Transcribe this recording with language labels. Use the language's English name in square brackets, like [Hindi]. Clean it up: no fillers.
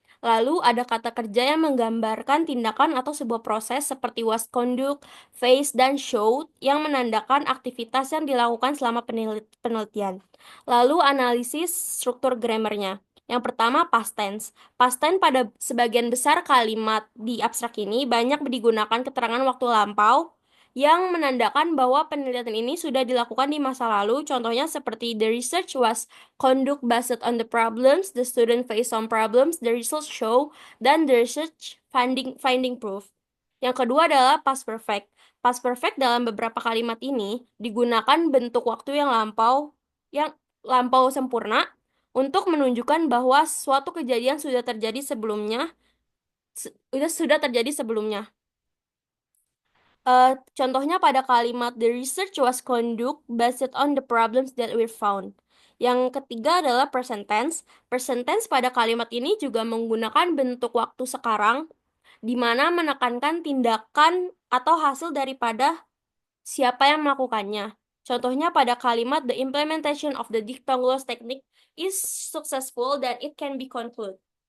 [Indonesian] Lalu ada kata kerja yang menggambarkan tindakan atau sebuah proses seperti was conduct, face, dan show yang menandakan aktivitas yang dilakukan selama penelitian. Lalu analisis struktur grammarnya. Yang pertama past tense. Past tense pada sebagian besar kalimat di abstrak ini banyak digunakan keterangan waktu lampau yang menandakan bahwa penelitian ini sudah dilakukan di masa lalu. Contohnya seperti [English] the research was conduct based on the problems, the student face some problems, the results show, [Indonesian] dan [English] the research finding proof. [Indonesian] Yang kedua adalah past perfect. Past perfect dalam beberapa kalimat ini digunakan bentuk waktu yang lampau sempurna untuk menunjukkan bahwa suatu kejadian sudah terjadi sebelumnya. Sudah terjadi sebelumnya. Contohnya pada kalimat [English] the research was conduct based on the problems that were found. [Indonesian] Yang ketiga adalah present tense. Present tense pada kalimat ini juga menggunakan bentuk waktu sekarang, di mana menekankan tindakan atau hasil daripada siapa yang melakukannya. Contohnya pada kalimat [English] the implementation of the dictogloss technique is successful then it can be concluded.